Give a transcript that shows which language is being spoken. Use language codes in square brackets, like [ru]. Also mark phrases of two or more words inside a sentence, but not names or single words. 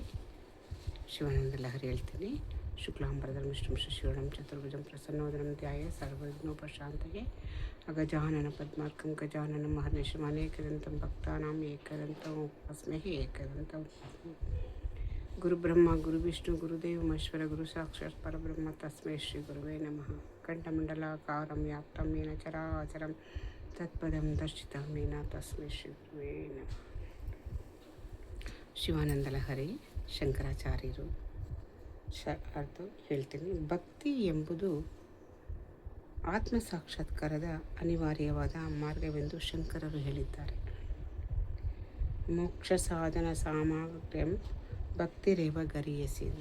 [kn] ಶಿವಾನಂದ ಲಹರಿ ಹೇಳ್ತೀನಿ. [sa] ಶುಕ್ಲಾಂಬರಧರಂ ವಿಷ್ಣುಂ ಶಶಿವರ್ಣಂ ಚತುರ್ಭುಜಂ ಪ್ರಸನ್ನವದನಂ ಧ್ಯಾಯೇ ಸರ್ವವಿಘ್ನೋಪಶಾಂತಯೇ ಅಗಜಾನನ ಪದ್ಮಾರ್ಕಂ ಗಜಾನನಂ ಮಹರ್ನಿಶಂ ಅನೇಕದಂತಂ ಭಕ್ತಾನಾಂ ಏಕದಂತಂ ಉಪಾಸ್ಮಹೇ ಏಕದಂತಂ. ಗುರುಬ್ರಹ್ಮ ಗುರುವಿಷ್ಣು ಗುರುದೇವ ಮಹೇಶ್ವರ ಗುರು ಸಾಕ್ಷಾತ್ ಪರಬ್ರಹ್ಮ ತಸ್ಮೈ ಶ್ರೀ ಗುರುವೇ ನಮಃ. ಕಂಠಮಂಡಲಾಕಾರಂ ವ್ಯಾಪ್ತಂ ಯೇನ ಚರಾಚರಂ ತತ್ಪದಂ ದರ್ಶಿತಂ ಯೇನ ತಸ್ಮೈ ಶ್ರೀ ಗುರುವೇ ನಮಃ. [kn] ಶಿವಾನಂದ ಲಹರಿ ಶಂಕರಾಚಾರ್ಯರು ಅರ್ಥ ಹೇಳ್ತೀನಿ. ಭಕ್ತಿ ಎಂಬುದು ಆತ್ಮ ಸಾಕ್ಷಾತ್ಕಾರದ ಅನಿವಾರ್ಯವಾದ ಮಾರ್ಗವೆಂದು ಶಂಕರರು ಹೇಳಿದ್ದಾರೆ. [sa] ಮೋಕ್ಷ ಸಾಧನ ಸಾಮಗ್ರ್ಯಂ ಭಕ್ತಿರೇವ ಗರಿಯಸಿದೆ.